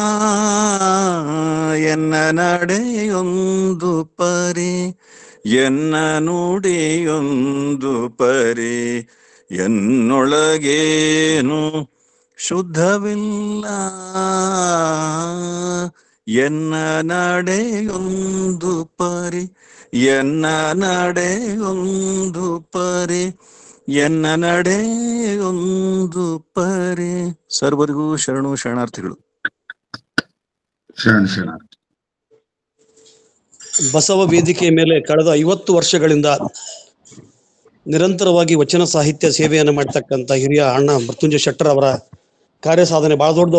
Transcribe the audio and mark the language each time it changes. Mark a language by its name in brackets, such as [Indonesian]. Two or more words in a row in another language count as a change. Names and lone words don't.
[Kannada] ಎನ್ನ ನಡೆಯೊಂದು ಪರಿ, ಎನ್ನ ನುಡಿಯೊಂದು ಪರಿ, ಎನ್ನೊಳಗೇನು ಶುದ್ಧವಿಲ್ಲ. ಎನ್ನ ನಡೆಯೊಂದು ಪರಿ, ಎನ್ನ ನಡೆಯೊಂದು ಪರಿ, ಎನ್ನ ನಡೆಯೊಂದು ಪರಿ. ಸರ್ವರಿಗೂ ಶರಣಾರ್ಥಿಗಳು. ಬಸವ ವೇದಿಕೆಯ ಮೇಲೆ ಕಳೆದ 50 ವರ್ಷಗಳಿಂದ ನಿರಂತರವಾಗಿ ವಚನ ಸಾಹಿತ್ಯ ಸೇವೆಯನ್ನು ಮಾಡ್ತಕ್ಕಂಥ ಹಿರಿಯ ಅಣ್ಣ ಮೃತ್ಯುಂಜಯ ಶೆಟ್ಟರ್ ಅವರ ಕಾರ್ಯ ಸಾಧನೆ ಬಹಳ ದೊಡ್ಡದು.